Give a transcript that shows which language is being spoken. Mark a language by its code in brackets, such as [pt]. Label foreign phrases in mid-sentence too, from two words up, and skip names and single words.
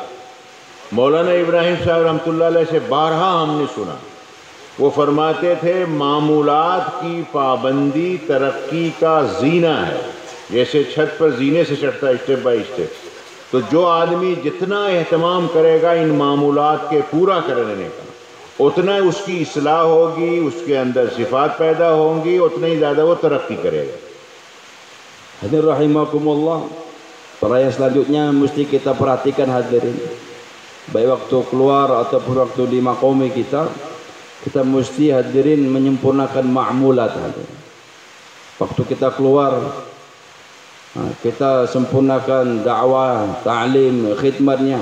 [hi] मौलाना इब्राहिम साहब [ar] رحمة الله عليه [hi] से बारहा हमने सुना, वो फरमाते थे मामूलात की पाबंदी तरक्की का जीना है, जैसे छत पर जीने से चढ़ता है [en] step by step. [hi] तो जो आदमी जितना एहतमाम करेगा इन मामूलात के पूरा करने का, उतना उसकी इस्लाह होगी, उसके अंदर सिफात पैदा होंगी, उतना ही ज़्यादा वो तरक्की करेगा। [ar] Hadirin rahimakumullah, [id] perayaan selanjutnya mesti kita perhatikan hadirin. Baik waktu keluar ataupun waktu di maqami kita mesti hadirin menyempurnakan ma'mulat hadirin. Waktu kita keluar, kita sempurnakan dakwah, ta'lim, khidmatnya.